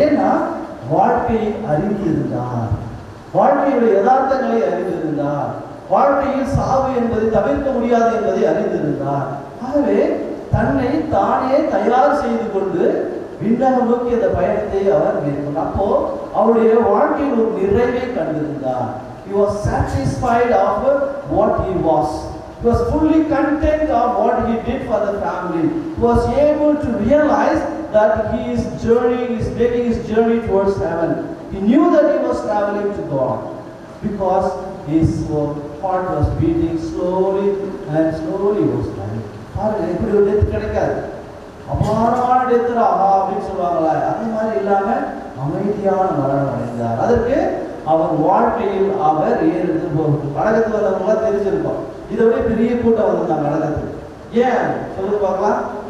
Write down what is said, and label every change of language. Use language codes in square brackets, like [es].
[ta] ஏன்னா வாழ்க்கையை அறிந்திருந்தார், வாழ்க்கையுடைய யதார்த்தங்களை அறிந்திருந்தார், வாழ்க்கையில் சாவு என்பதை தவிர்க்க முடியாது என்பதை அறிந்திருந்தார். ஆகவே தன்னை தானே தயார் செய்து கொண்டு விண்ணகம் நோக்கி அந்த பயணத்தை அவர் மேற்கொண்டார். அப்போ அவருடைய வாழ்க்கையில் ஒரு நிறைவை கண்டிருந்தார். [en] He was satisfied of what he was. He was fully content of what he did for the family. He was able to realize that he is making his journey towards heaven. He knew that he was traveling to God because his heart was beating slowly was dying. [ta] பாருங்க, இப்படி ஒரு death கிடைக்காது. அபாரமான டெத்துரா அப்படின்னு சொல்லுவாங்களா, அந்த மாதிரி இல்லாம அமைதியான மரணம் அடைந்தார். அதற்கு அவர் வாழ்க்கையில் அவர் கடகத்துக்கு வந்தவங்களாம் தெரிஞ்சிருக்கோம். இதை விட பெரிய கூட்டம் வந்திருந்தாங்க கடகத்துக்கு. ஏன் சொல்லுங்க பார்க்கலாம்.